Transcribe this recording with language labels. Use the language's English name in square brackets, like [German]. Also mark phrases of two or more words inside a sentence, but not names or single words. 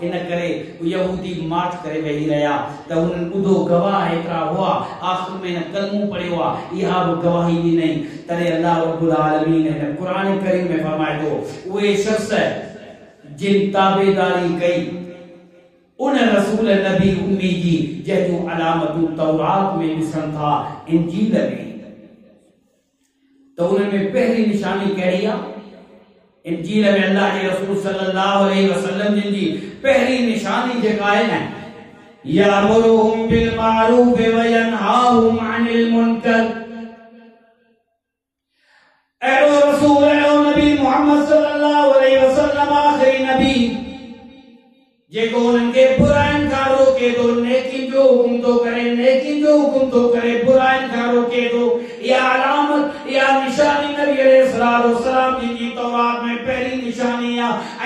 [Sindhi] इन करे यहूदी माठ करे वेही रहिया त उन्हनि ॿुधो गवाह एतिरा हुआ, आख़िर में हिन कलमो पढ़ियो आहे, इहा बि गवाही ॾिनई। तॾहिं अल्लाह [Arabic] رب العالمين [Sindhi] हिन क़ुरान करीम में फरमाए थो उहे शख़्स जिन ताबेदारी कई उन रसूल नबी उम्मी जी जंहिंजूं अलामतूं तौरात में ॾिसनि था, इंजील में, तो उनमें पहली निशानी कहिड़ी आहे? इंजील में अल्लाह के रसूल [Arabic] صلى الله عليه وسلم [Sindhi] जी पहली निशानी जेका आहे न, [Arabic] يأمرهم بالمعروف وينهاهم عن المنكر. [Sindhi] एरो रसूल एरो नबी मोहम्मद [Arabic] صلى الله عليه وسلم [Sindhi] आखिरी नबी जेको उन्हनि खे बुराइनि खां रोके थो, नेकी जो हुकुम थो करे, नेकी जो हुकुम थो करे, बुराइनि खां रोके थो। इहा अलामत, इहा निशानी नबी [Arabic] عليه الصلاة والسلام [Sindhi] जी तौरात में पहली निशानी आहे।